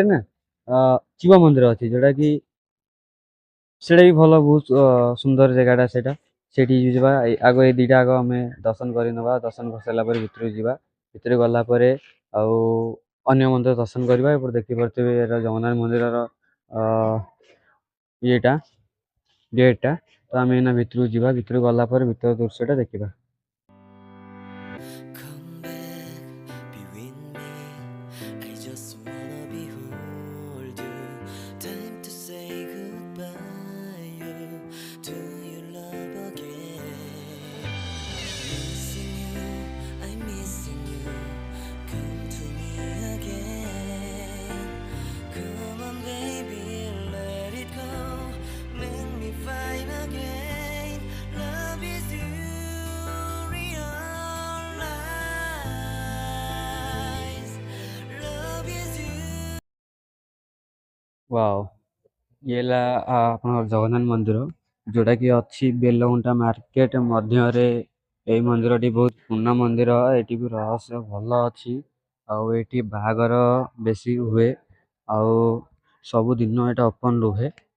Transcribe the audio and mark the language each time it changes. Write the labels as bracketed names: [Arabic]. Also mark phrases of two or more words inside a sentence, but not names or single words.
[Odia] ନା ଶିବ ମନ୍ଦିର ଅଛି ଯୋଉଟା କି ସେଇଟା ବି ଭଲ ବହୁତ ସୁନ୍ଦର ଜାଗାଟା ସେଇଟା ସେଇଠି ଯିବା ଆଗ ଏଇ ଦିଟା ଆଗ ଆମେ ଦର୍ଶନ କରି ନେବା ଦର୍ଶନ କରିସାରିଲା ପରେ ଭିତରକୁ ଯିବା ଭିତରକୁ ଗଲା ପରେ ଆଉ ଅନ୍ୟ ମନ୍ଦିର ଦର୍ଶନ କରିବା ଏପଟେ ଦେଖିପାରୁଥିବେ ଏଇଟା ଜଗନ୍ନାଥ ମନ୍ଦିରର ଇଏଟା ଗେଟ୍ଟା ତ ଆମେ ଏଇନା ଭିତରକୁ ଯିବା ଭିତରକୁ ଗଲା ପରେ ଭିତର ଦୃଶ୍ୟଟା ଦେଖିବା। [English] Come back, be with me. I just wanna behold you. Time to say goodbye to your love again. Missing you, I'm missing you. Come to me again. Come on, baby, let it go. Make me fine again. Love is you, realize. Love is you. [Hindi] वाओ ये [Odia] ହେଲା ଆପଣଙ୍କର ଜଗନ୍ନାଥ ମନ୍ଦିର ଯୋଉଟାକି ଅଛି ବେଲଗୁଣ୍ଠା ମାର୍କେଟ ମଧ୍ୟରେ ଏଇ ମନ୍ଦିରଟି ବହୁତ ପୁରୁଣା ମନ୍ଦିର ଏଠି ବି ରହସ୍ୟ ଭଲ ଅଛି ଆଉ ଏଠି ବାହାଘର ବେଶୀ ହୁଏ ଆଉ ସବୁଦିନ ଏଇଟା ଓପନ ରୁହେ